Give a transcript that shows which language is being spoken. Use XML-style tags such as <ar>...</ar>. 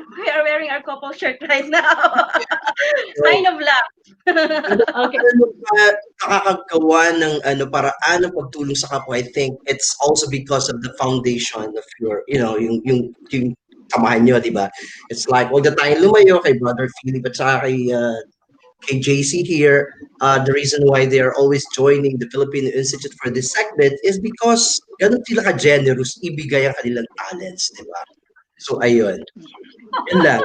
<en>We are wearing our couple shirt right now. Sign of love. Okay.</en> <tl>Ano ba nakakagawa ng ano paraan ng pagtulong sa kapwa?</tl> <en>I think it's also because of the foundation of your,</en> <tl>yung samahan nyo, di ba?</tl> <en>It's like all the time</en> <tl>lumayo kay</tl> <en>Brother Philip</en> <tl>at saka kay</tl> <en>JC here. The reason why they are always joining the Filipino Institute for this segment is because</en> <tl>ganun sila ka-generous ibigay ang kanilang talents,</tl> <en>di ba? So,</en> <tl>ayun. Yun lang.</tl>